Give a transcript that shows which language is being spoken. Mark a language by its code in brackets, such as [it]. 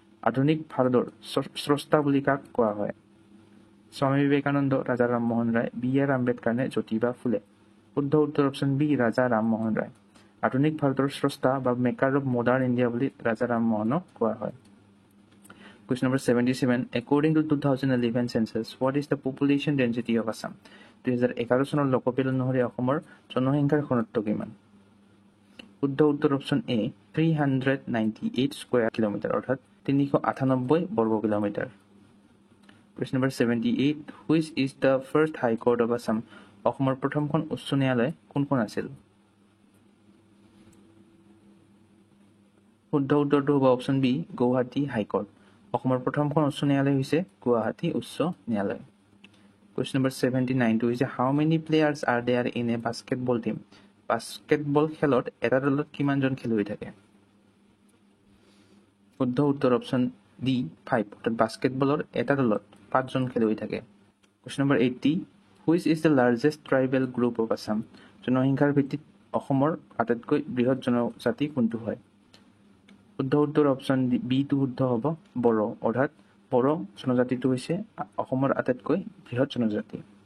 [as] আধুনিক ভাৰতৰ স্ৰষ্টা বুলি কাক কোৱা হয়? স্বামী বিবেকানন্দ, ৰাজা ৰামমোহন ৰায়, বি আৰ আম্বেদকাৰ নে জ্যোতিবা ফুলে? শুদ্ধ উত্তৰ অপশ্যন বি ৰাজা ৰামমোহন ৰায়। আধুনিক ভাৰতৰ স্ৰষ্টা বা [en] maker of modern India [as] বুলি ৰাজা ৰামমোহনক কোৱা হয়। [en] Question number 77, according to 2011 census, what is the population density of Assam? [as] 2011 চনৰ লোকপিয়ল অনুসৰি অসমৰ জনসংখ্যাৰ ঘনত্ব কিমান? শুদ্ধ উত্তৰ অপশ্যন এ 398 স্কয়াৰ কিলোমিটাৰ, অৰ্থাৎ 398 বৰ্গ kilometre. [en] Question number 78, which is the first high court of Assam? [as] অসমৰ প্ৰথমখন উচ্চ ন্যায়ালয় কোনখন আছিল? শুদ্ধ উত্তৰটো হ'ব অপশ্যন বি গুৱাহাটী হাইকোৰ্ট। অসমৰ প্ৰথমখন উচ্চ ন্যায়ালয় হৈছে গুৱাহাটী উচ্চ ন্যায়ালয়। [en] question number 79 [as] হৈছে [en] How many players are there in a basketball team? [as] Basketball খেলত এটা দলত কিমানজন খেলুৱৈ থাকে? শুদ্ধ উত্তৰ অপশ্যন ডি 5, অৰ্থাৎ বাস্কেটবলৰ এটা দলত 5জন খেলুৱৈ থাকে। [en] Question number 80, which is the largest tribal group of Assam? [as] জনসংখ্যাৰ ভিত্তিত অসমৰ আটাইতকৈ বৃহৎ জনজাতি কোনটো হয়? শুদ্ধ উত্তৰ অপশ্যন বিটো শুদ্ধ হ'ব বড়ো, অৰ্থাৎ বড়ো জনজাতিটো হৈছে অসমৰ আটাইতকৈ বৃহৎ জনজাতি।